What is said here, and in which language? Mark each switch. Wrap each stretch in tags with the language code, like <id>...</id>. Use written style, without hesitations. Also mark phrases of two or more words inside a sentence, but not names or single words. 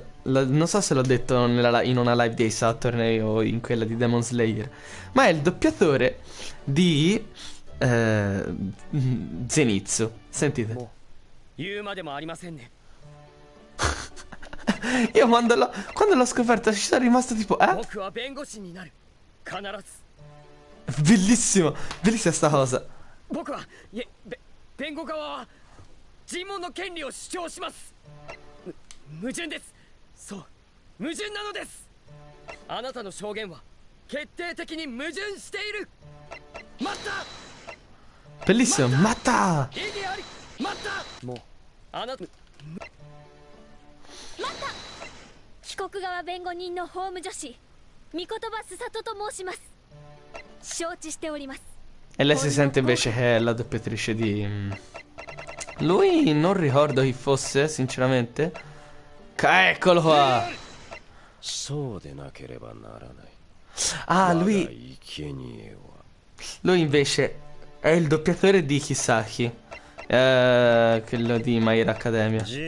<it>Non so se l'ho detto in una live di Saturn o in quella di Demon Slayer, ma è il doppiatore di Zenitsu. Sentite. Io quando l'ho scoperto ci sono rimasto tipo bellissimo, bellissima sta cosa.</it> <ja>弁護側は尋問の権利を主張します。矛盾です。そう、矛盾なのです。あなたの証言は決定的に矛盾している。待った。</ja> <it>Bellissimo, matta.</it> <ja>待った。もうあなた。待った。被告側弁護人の法務助手、御言葉すさとと申します。承知しております。</ja> <it>E lei si sente invece che è la doppiatrice di... Lui non ricordo chi fosse, sinceramente. Eccolo qua. Ah, lui invece è il doppiatore di Kisaki, quello di My Hero Academia.</it>